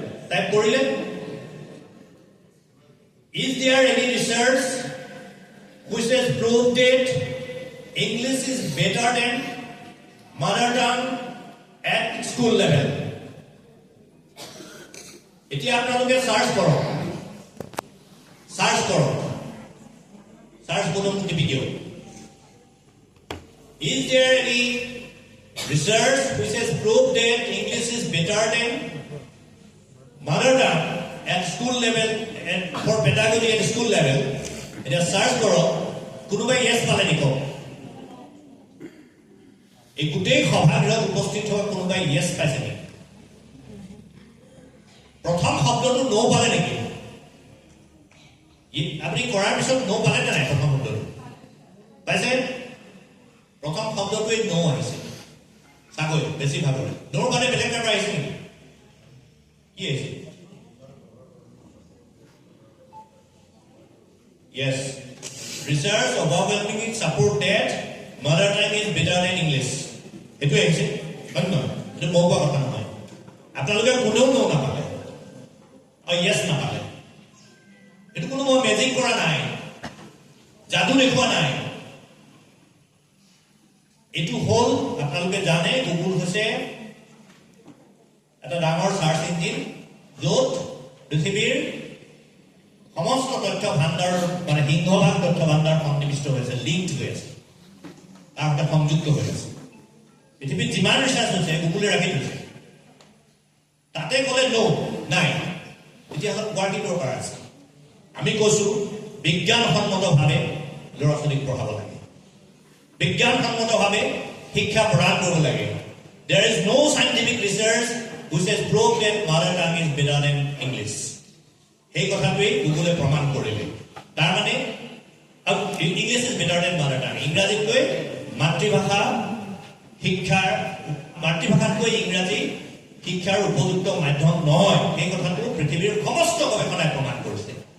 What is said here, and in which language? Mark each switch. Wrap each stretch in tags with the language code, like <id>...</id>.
<en>Type</en> <as>করিলে,</as> <en>is there any research which has proved that English is better than mother tongue at school level?</en> <as>এতিয়া আপোনালোকে search কৰক, search বোতাম টিপি দিয়ক।</as> <en>Is there any research which has proved that English is better than mother tongue at school level and for pedagogy at school level?</en> <as>এতিয়া search কৰক, কোনোবাই yes পালে নেকি? এই গোটেই সভাগৃহত উপস্থিত হোৱা কোনোবাই yes পাইছে নেকি? প্ৰথম শব্দটো নো পালে নেকি? আপুনি কৰাৰ পিছত নো পালে নে নাই? প্ৰথম শব্দটো পাইছে? প্ৰথম শব্দটোৱে নো আহিছে। চাগৈ বেছি ভাগৰে নোৰ মানে বেলেগ কাৰোবাৰ আহিছে নেকি? কি আহিছে?</as> <en>Yes, research overwhelmingly support that mother tongue is better than English.</en> <as>এইটো আহিছে, হয় নহয়? এইটো মই কোৱা কথা নহয়। আপোনালোকে কোনেও নো নাপালে, yes নাপালে। মেজিক কৰা নাই, যাদু দেখুওৱা নাই। এইটো হ'ল আপোনালোকে জানে গুগল হৈছে এটা ডাঙৰ সাৰ্চ ইঞ্জিন, য'ত পৃথিৱীৰ সমস্ত তথ্য ভাণ্ডাৰ মানে সিংহভাগ তথ্য ভাণ্ডাৰ সন্নিৱিষ্ট হৈছে, লিংকড হৈ আছে, তাৰ সৈতে সংযুক্ত হৈ আছে। পৃথিৱীত যিমান ৰিচাৰ্চ হৈছে গুগলে ৰাখি থৈছে। তাতে ক'লে নাই, তেতিয়াহ'লে কোৱাৰ কি দৰকাৰ আছে? আমি কৈছো বিজ্ঞানসন্মতভাৱে ল'ৰা ছোৱালীক পঢ়াব লাগে, বিজ্ঞানসন্মতভাৱে শিক্ষা প্ৰদান কৰিব লাগে।</as> <en>There is no scientific research which has proved that mother tongue is better than English.</en> <as>সেই কথাটোৱেই গুগলে প্ৰমাণ কৰিলে। তাৰমানে</as> <en>English is better than mother tongue,</en> <as>ইংৰাজীতকৈ মাতৃভাষা শিক্ষাৰ, মাতৃভাষাতকৈ ইংৰাজী শিক্ষাৰ উপযুক্ত মাধ্যম নহয়, সেই কথাটো পৃথিৱীৰ সমস্ত গৱেষণাই প্ৰমাণ কৰিছে।</as>